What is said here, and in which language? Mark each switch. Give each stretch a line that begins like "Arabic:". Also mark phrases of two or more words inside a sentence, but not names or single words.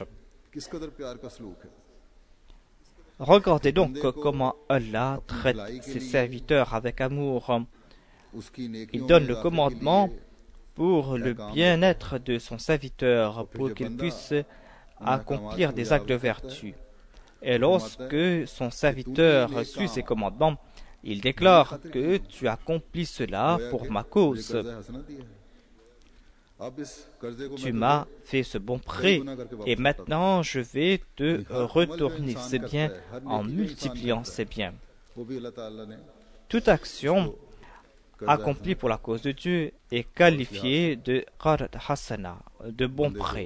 Urdu: کس قدر پیار کا سلوک ہے
French: Regardez donc comment Allah traite ses serviteurs avec amour.
Urdu: اس کی نیکیوں
French: Il donne
Urdu: में
French: le
Urdu: اضافے کے
French: commandement
Urdu: लिए
French: pour le bien-être de son serviteur, pour qu'il puisse accomplir des actes de vertu. Et lorsque son serviteur suit ses commandements, il déclare que tu accomplis cela pour ma cause.
Urdu: قرضہ حسنہ دیا ہے
French: tu m'as fait ce bon prêt et maintenant je vais te retourner ces biens en multipliant ces biens. Toute action accomplie pour la cause de Dieu est qualifiée de
Arabic: قرض حسنة,
French: de bon prêt.